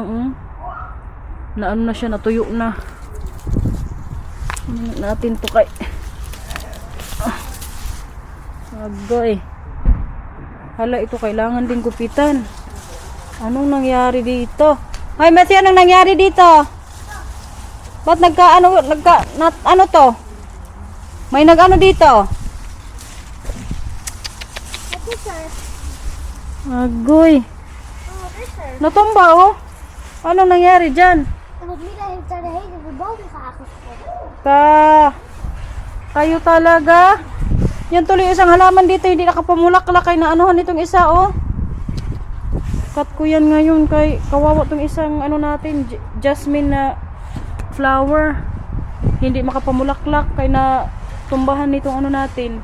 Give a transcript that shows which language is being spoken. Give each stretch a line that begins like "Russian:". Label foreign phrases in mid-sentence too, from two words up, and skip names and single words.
Filipino: Na ano na siya, natuyo na. Natin to kay agoy. Hala, ito kailangan din gupitan. Anong nangyari dito? Hoy, Matthew, anong nangyari dito? Ba't ano to? May nag-ano dito?
English: What is sir?
Filipino: Agoy.
English: Oh, this sir.
Filipino: Natumba, oh. Anong nangyari dyan?
Dutch: Tapos Mila heeft daar de hele verboden aangesproken.
Filipino: Kayo talaga? Yan tuloy isang halaman dito, hindi nakapamulaklak kay naanuhan itong isa, oh. Cut ko yan ngayon kay kawawa tong isang ano natin, jasmine na flower. Hindi makapamulaklak kay na tumbahan nitong ano natin.